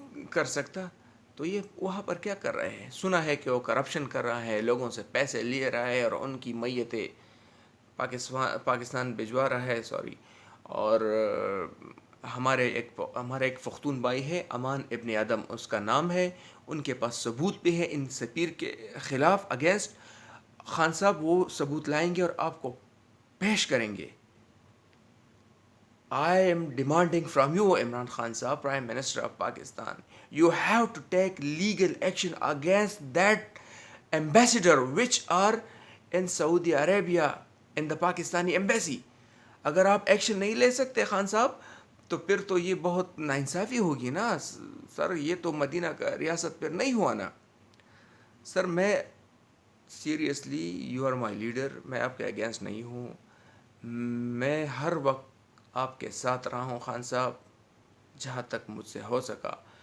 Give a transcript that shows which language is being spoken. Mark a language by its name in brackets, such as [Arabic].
[Urdu] کر سکتا تو یہ وہاں پر کیا کر رہے ہیں؟ سنا ہے کہ وہ کرپشن کر رہا ہے، لوگوں سے پیسے لے رہا ہے اور ان کی میتیں پاکستان بھجوا رہا ہے، سوری. اور ہمارے ایک پختون بھائی ہے، امان ابن ادم اس کا نام ہے، ان کے پاس ثبوت بھی ہے ان سفیر کے خلاف اگینسٹ. خان صاحب وہ ثبوت لائیں گے اور آپ کو پیش کریں گے. [English] I am demanding from you, Imran Khan Sahab, Prime Minister of Pakistan, you have to take legal action against that ambassador which are in Saudi Arabia in the Pakistani embassy. [Urdu] اگر آپ ایکشن نہیں لے سکتے خان صاحب تو پھر تو یہ بہت ناانصافی ہوگی نا سر. یہ تو مدینہ کا ریاست پھر نہیں ہوا نا سر. میں seriously, [English] you are my leader, [Urdu] میں آپ کے اگینسٹ نہیں ہوں. میں ہر وقت آپ کے ساتھ رہا ہوں خان صاحب، جہاں تک مجھ سے ہو سکا.